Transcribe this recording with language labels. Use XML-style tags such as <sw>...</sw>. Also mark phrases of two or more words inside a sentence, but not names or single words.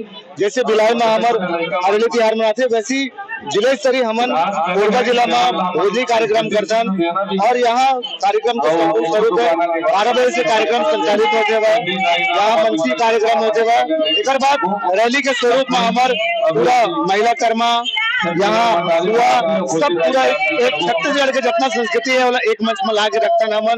<hne>जैसे भिलाई में हमार हरेली त्योहार मनाते, वैसी जिले स्तरीय हमन कोरबा जिला में भोजली कार्यक्रम करथन। और यहाँ कार्यक्रम के स्वरूप 12 बजे से कार्यक्रम संचालित होते हुए यहाँ मंची कार्यक्रम होते हुए एक बाद रैली के स्वरूप में हमार पूरा महिला कर्मा यहाँ हुआ सब पूरा एक छत्तीसगढ़ के जितना संस्कृति है वाला एक मंच में ला के रखता हमन।</hne>